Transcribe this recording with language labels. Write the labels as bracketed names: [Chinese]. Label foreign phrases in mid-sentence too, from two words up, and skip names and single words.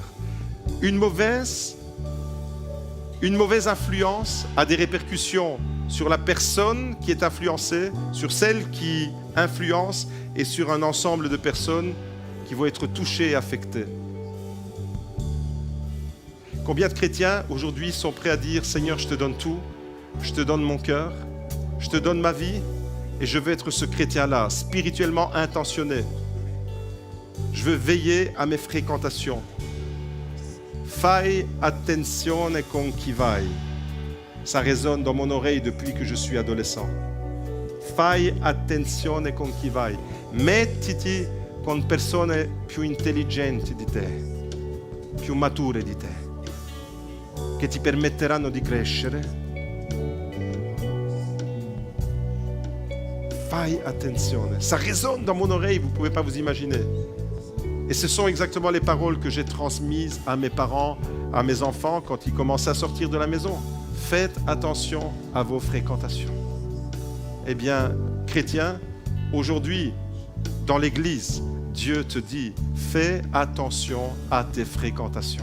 [French] Une mauvaise influence a des répercussions sur la personne qui est influencée, sur celle qui influence et sur un ensemble de personnes qui vont être touchées et affectées. Combien de chrétiens aujourd'hui sont prêts à dire « Seigneur, je te donne tout, je te donne mon cœur, je te donne ma vie et je veux être ce chrétien-là, spirituellement intentionné. Je veux veiller à mes fréquentations. [Italian] Fai attenzione con chi vai. [French] » Ça résonne dans mon oreille depuis que je suis adolescent. [Italian] Fai attenzione con chi vai. Mettiti con persone più intelligenti di te, più mature di te, che ti permetteranno di crescere. Fai attenzione. [French] Ça résonne dans mon oreille, vous ne pouvez pas vous imaginer. Et ce sont exactement les paroles que j'ai transmises à mes parents, à mes enfants quand ils commençaient à sortir de la maison. Faites attention à vos fréquentations. Eh bien, chrétien, aujourd'hui, dans l'Église, Dieu te dit, fais attention à tes fréquentations.